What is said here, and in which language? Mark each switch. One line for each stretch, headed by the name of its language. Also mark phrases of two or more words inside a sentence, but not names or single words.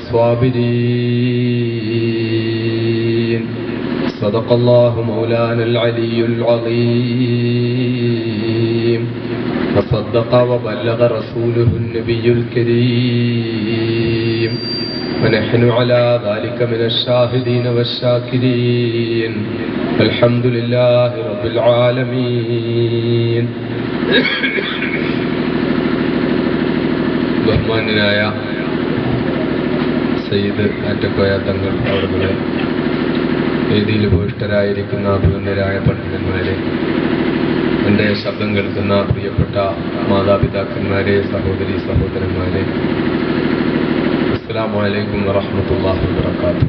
Arabic: الصابرين صدق الله مولانا العلي العظيم وصدق وبلغ رسوله النبي الكريم ونحن على ذلك من الشاهدين والشاكرين الحمد لله رب العالمين
Malayalam: ബഹുമാന്യനായ സയ്യിദ് ആറ്റക്കോയ തങ്ങൾ അവരുടെ വേദിയിൽ ഉപവിഷ്ടരായിരിക്കുന്ന അഭിനന്ദരായ പണ്ഡിതന്മാരെ, എൻ്റെ ശബ്ദം കേൾക്കുന്ന പ്രിയപ്പെട്ട മാതാപിതാക്കന്മാരെ, സഹോദരി സഹോദരന്മാരെ,
Arabic: السلام عليكم ورحمة الله وبركاته.